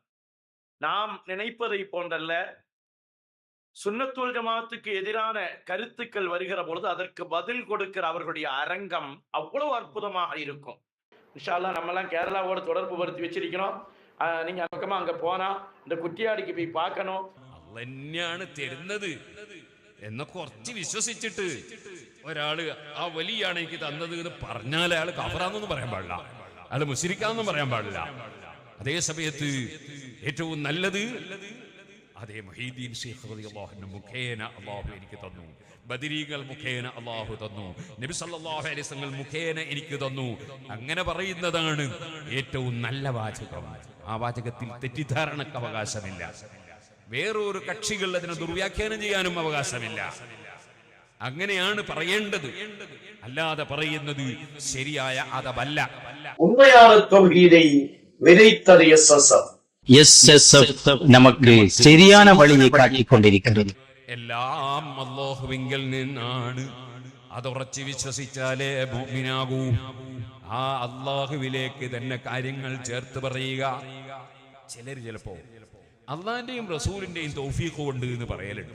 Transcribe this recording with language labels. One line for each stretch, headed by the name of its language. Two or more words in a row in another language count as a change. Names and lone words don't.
Tamil: நாம் நினைப்பதை போன்றல்ல. சுன்னத்துல் ஜமாத்துக்கு எதிரான கருத்துக்கள் வருகிற பொழுது அதற்கு பதில் கொடுக்கிற அவர்களுடைய அரங்கம் அவ்வளவு அற்புதமாக இருக்கும்.
Arabic: إن شاء الله
Tamil: நம்மெல்லாம் கேரளாவோட தொடர்பு படுத்தி வச்சிருக்கிறோம். நீங்க பக்கமா அங்க போனா இந்த
Malayalam: കുറ്റിയാടിക്ക് പോയി
Tamil: பார்க்கணும்.
Malayalam: അല്ലെന്നെയാണ് തരുന്നത് എന്ന കുറച്ച് വിശ്വസിച്ചിട്ട് ഒരാള് ആ വലിയാണ് എനിക്ക് തന്നത് എന്ന് പറഞ്ഞാൽ അയാൾ കഫറാന്നൊന്നും പറയാൻ പാടില്ല, അയാൾ മുശ്രിക്കാന്നൊന്നും പറയാൻ പാടില്ല. അതേ സമയത്ത് ഏറ്റവും നല്ലത് അതേ മുഹീദ്ദീൻ ശൈഖ്
Arabic: رضي الله عنه
Malayalam: മുഖേന അല്ലാഹു എനിക്ക് തന്നു, ബദരീകൾ മുഖേന അല്ലാഹു തന്നു, നബി
Arabic: صلى الله عليه وسلم
Malayalam: മുഖേന എനിക്ക് തന്നു. അങ്ങനെ പറയുന്നതാണ് ഏറ്റവും നല്ല വാചകം. ആ വാചകത്തിൽ തെറ്റിദ്ധാരണക്ക് അവകാശമില്ല. വേറൊരു കക്ഷികൾ അതിനെ ദുർവ്യാഖ്യാനം ചെയ്യാനും അവകാശമില്ല. അങ്ങനെയാണ് പറയേണ്ടത്, അല്ലാതെ പറയുന്നത് ശരിയായ അതല്ല.
Tamil: உண்மையான தௌஹீதை விதைத்தது எஸ்எஸ்எஃப் நமக்கு சரியான வழியை காட்டிக் கொண்டிருக்கிறது.
Malayalam: എല്ലാം അല്ലാഹുവിങ്കൽ നിന്നാണ്. അതുറച്ച് വിശ്വസിച്ചാലേ മുഅ്മിനാകൂ. ആ അല്ലാഹുവിലേക്ക് തന്നെ കാര്യങ്ങൾ ചേർത്ത് പറയുക. ചിലർ ചിലപ്പോ അള്ളാഹിന്റെയും റസൂലിന്റെയും തൗഫീഖ് കൊണ്ട് എന്ന് പറയലുണ്ട്.